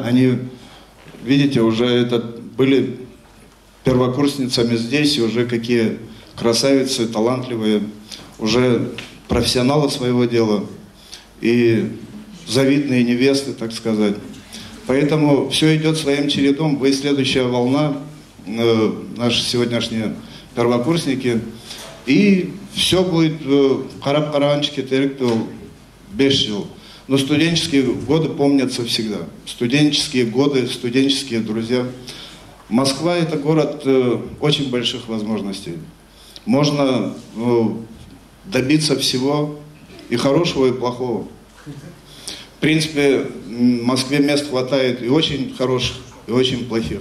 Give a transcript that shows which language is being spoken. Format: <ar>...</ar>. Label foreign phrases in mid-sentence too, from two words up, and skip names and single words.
<ru>Они, видите, уже были первокурсницами здесь, и уже какие красавицы, талантливые, уже профессионалы своего дела и завидные невесты, так сказать. Поэтому все идет своим чередом. Вы следующая волна, наши сегодняшние первокурсники, и все будет харап-харанчики, теректу, бешил. Но студенческие годы помнятся всегда. Студенческие годы, студенческие друзья. Москва — это город очень больших возможностей. Можно добиться всего, и хорошего, и плохого. В принципе, в Москве мест хватает и очень хороших, и очень плохих.</ru>